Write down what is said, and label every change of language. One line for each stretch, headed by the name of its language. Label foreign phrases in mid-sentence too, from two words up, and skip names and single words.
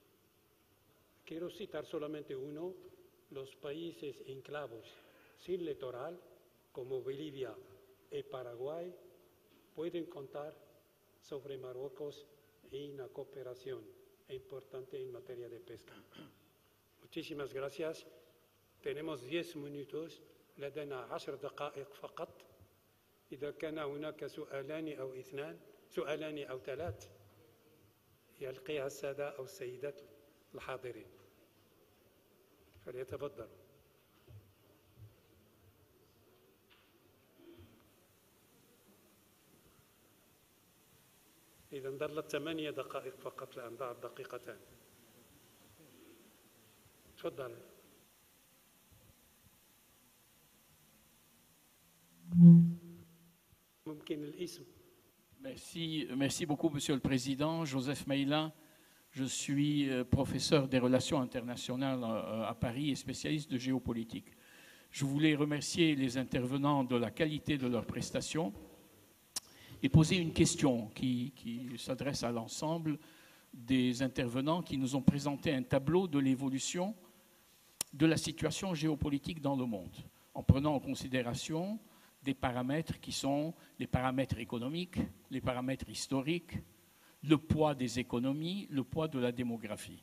Spanish: Quiero citar solamente uno: los países enclavos sin litoral, como Bolivia y Paraguay, pueden contar sobre Marruecos en una cooperación importante en materia de pesca. Muchísimas gracias. Tenemos 10 minutos
Arabic: لدينا 10 دقائق فقط. إذا كان هناك سؤالان أو 3 يلقيها السادة أو السيدات الحاضرين، فليتفضلوا. إذا ظلت 8 دقائق فقط الآن، بعد دقيقتان. تفضل. ممكن الاسم.
French: Merci beaucoup, Monsieur le Président. Joseph Meilin, je suis professeur des relations internationales à Paris et spécialiste de géopolitique. Je voulais remercier les intervenants de la qualité de leurs prestations et poser une question qui s'adresse à l'ensemble des intervenants qui nous ont présenté un tableau de l'évolution de la situation géopolitique dans le monde, en prenant en considération des paramètres qui sont les paramètres économiques, les paramètres historiques, le poids des économies, le poids de la démographie.